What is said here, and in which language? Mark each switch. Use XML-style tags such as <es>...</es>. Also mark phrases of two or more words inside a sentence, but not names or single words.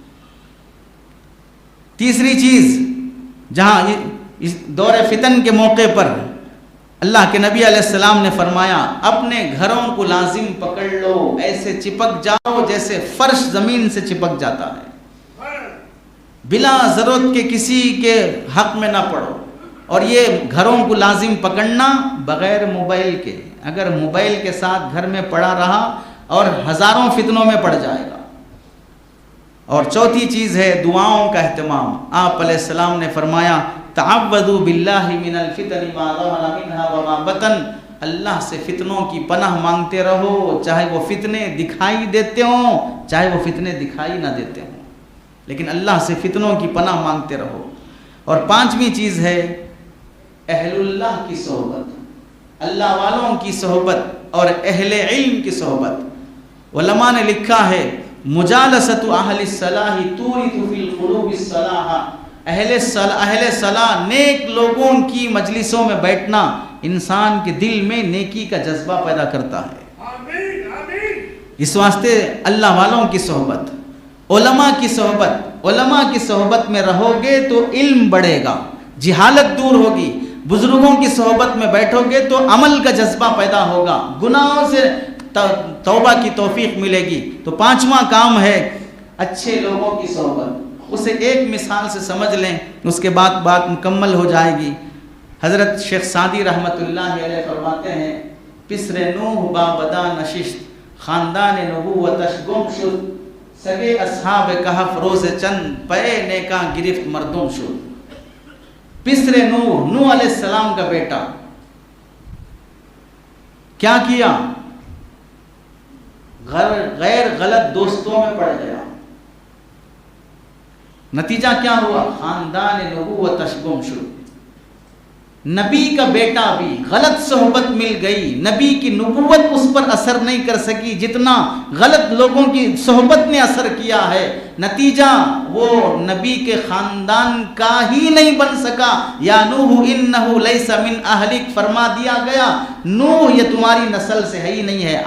<ur>تیسری چیز، جہاں اس دور فتن کے موقع پر اللہ کے نبی</ur> <ar>علیہ السلام</ar> <ur>نے فرمایا اپنے گھروں کو لازم پکڑ لو، ایسے چپک جاؤ جیسے فرش زمین سے چپک جاتا ہے، بلا ضرورت کے کسی کے حق میں نہ پڑو. اور یہ گھروں کو لازم پکڑنا بغیر موبائل کے. اگر موبائل کے ساتھ گھر میں پڑا رہا اور ہزاروں فتنوں میں پڑ جائے گا. اور چوتھی چیز ہے دعاؤں کا اہتمام. آپ علیہ السلام نے فرمایا</ur> <ar>تعوذوا باللہ من الفتن ما ظہر منها وما بطن.</ar> <ur>اللہ سے فتنوں کی پناہ مانگتے رہو، چاہے وہ فتنے دکھائی دیتے ہوں چاہے وہ فتنے دکھائی نہ دیتے ہوں، لیکن اللہ سے فتنوں کی پناہ مانگتے رہو. اور پانچویں چیز ہے اہل اللہ کی صحبت، اللہ والوں کی صحبت اور اہل علم کی صحبت. علماء نے لکھا ہے</ur> <ar>مجالست اہل الصلاح تورث فی القلوب الصلاح.</ar> <ur>اہل صلاح نیک لوگوں کی مجلسوں میں بیٹھنا انسان کے دل میں نیکی کا جذبہ پیدا کرتا ہے.</ur> <ar>آمین آمین.</ar> <ur>اس واسطے اللہ والوں کی صحبت، علماء کی صحبت. علماء کی صحبت میں رہو گے تو علم بڑھے گا، جہالت دور ہوگی. بزرگوں کی صحبت میں بیٹھو گے تو عمل کا جذبہ پیدا ہوگا، گناہوں سے توبہ کی توفیق ملے گی. تو پانچواں کام ہے اچھے لوگوں کی صحبت. اسے ایک مثال سے سمجھ لیں، اس کے بعد بات مکمل ہو جائے گی. حضرت شیخ سعدی</ur> <ar>رحمۃ اللہ علیہ</ar> <ur>فرماتے ہیں</ur> <fa>پسر نوح بابدا نشست خاندان نبوتش گم شد، سگے اصحاب کہف روز چند پے نیکاں گرفت مردم شد.</fa> <ur>پسر نوح</ur> <ar>علیہ السلام</ar> <ur>کا بیٹا کیا کیا؟ غیر غلط دوستوں میں پڑ گیا. نتیجہ کیا ہوا؟</ur> <fa>خاندان نبوتش گم شد.</fa> <ur>نبی کا بیٹا بھی غلط صحبت مل گئی، نبی کی نبوت اس پر اثر نہیں کر سکی جتنا غلط لوگوں کی صحبت نے اثر کیا ہے. نتیجہ وہ نبی کے خاندان کا ہی نہیں بن سکا.</ur> <ar>یا نوح انہ لیس من اہلک،</ar> <ur>فرما دیا گیا نوح یہ تمہاری نسل سے ہے ہی نہیں ہے.</ur>